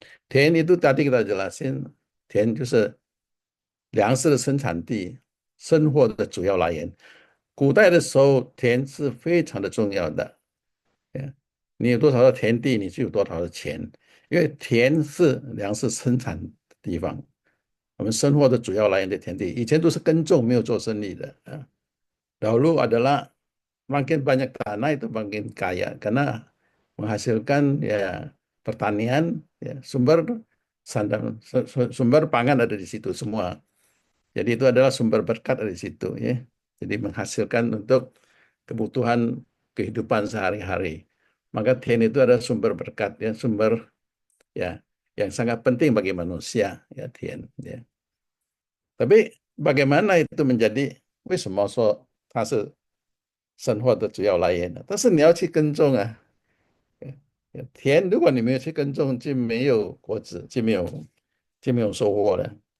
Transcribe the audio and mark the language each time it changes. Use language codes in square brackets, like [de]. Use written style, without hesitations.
[id] Tien itu tadi kita jelasin, [zh] Tien 就是粮食的生产地，生活的主要来源。古代的时候，田是非常的重要的。你有多少的田地，你就有多少的钱，因为田是粮食生产的地方，我们生活的主要来源的田地。以前都是耕种，没有做生意的啊。 [id] Dahulu adalah makin banyak tanah itu makin kaya karena menghasilkan ya pertanian ya sumber sumber pangan ada di situ semua. Jadi itu adalah sumber berkat dari situ ya. Jadi menghasilkan untuk kebutuhan kehidupan sehari-hari. Maka Tien itu adalah sumber berkat ya, sumber ya yang sangat penting bagi manusia ya Tien ya. Tapi bagaimana itu menjadi [zh] 为什么说它是生活的主要来源的？但是你要去耕种啊，田如果你没有去耕种，就没有果子，就没有收获了。